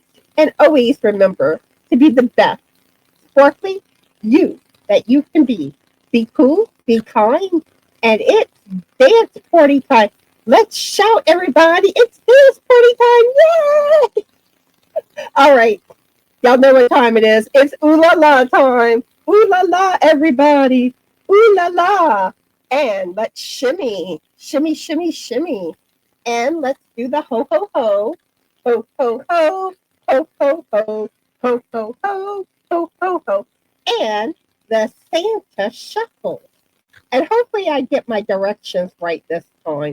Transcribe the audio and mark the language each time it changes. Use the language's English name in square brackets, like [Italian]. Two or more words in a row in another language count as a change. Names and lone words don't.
[English] And always remember to be the best, sparkly you that you can be. Be cool, be kind, and it's dance party time. Let's shout, everybody. It's dance party time. Yay! All right. Y'all know what time it is. It's ooh la la time. Ooh la la, everybody. Ooh la la. And let's shimmy, shimmy, shimmy, shimmy. And let's do the ho ho ho. Ho ho ho. Ho ho ho. Ho ho ho. Ho ho ho. And the Santa shuffle. And hopefully I get my directions right this time.